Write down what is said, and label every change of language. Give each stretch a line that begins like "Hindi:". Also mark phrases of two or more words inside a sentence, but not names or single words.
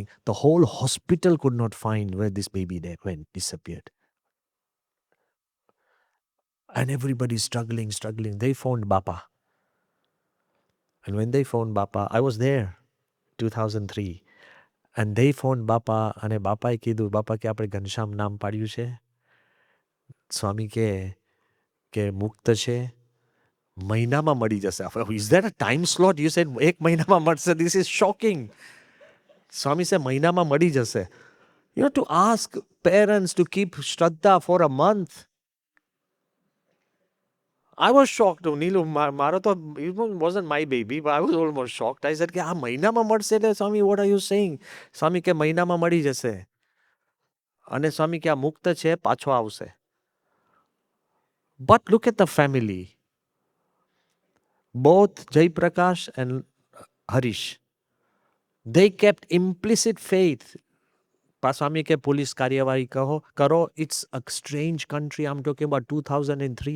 English: The whole hospital could not find where this baby went, disappeared. And everybody struggling. They found Bapa. And when they found Bapa, I was there, 2003. And they found Bapa,
Gujarati: અને બાપાએ કીધું, બાપા કે આપણે ઘનશ્યામ નામ પાડ્યું છે. સ્વામી કે મુક્ત છે, મહિનામાં મળી જશે.
English: Is that a time slot? You said
Gujarati: 1 મહિનામાં મળશે.
English: This is shocking.
Gujarati: સ્વામી said મહિનામાં મળી જશે.
English: You know, to ask parents to keep Shraddha for a month. I was shocked. Neelu,
Gujarati: મારો તો,
English: it wasn't my baby, but I was almost shocked. I said,
Gujarati: કે આ મહિનામાં મળશે એટલે સ્વામી,
English: what are you saying?
Gujarati: સ્વામી કે મહિનામાં મળી જશે. અને સ્વામી કે આ મુક્ત છે, પાછો આવશે.
English: But look at the family. Both Jai Prakash and Harish, they kept implicit faith.
Gujarati: સ્વામી કે પોલીસ કાર્યવાહી કરો.
English: It's a strange country. I'm talking about 2003.